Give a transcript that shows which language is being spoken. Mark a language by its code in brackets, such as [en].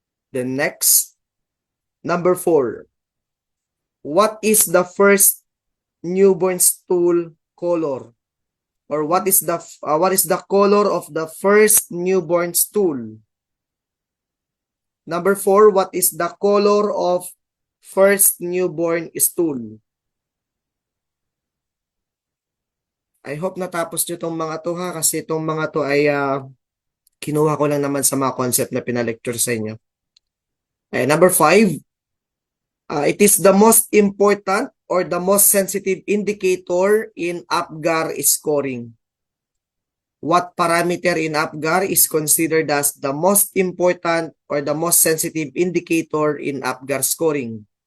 [en] The next, number 4, what is the first newborn stool color? Or what is the color of the first newborn stool? Number 4, what is the color of first newborn stool? [tl] I hope natapos nyo itong mga to ha, kasi itong mga to ay kinuha ko lang naman sa mga concept na pinalecture sa inyo. [en] Number 5, it is the most important or the most sensitive indicator in APGAR scoring. What parameter in APGAR is considered as the most important or the most sensitive indicator in APGAR scoring?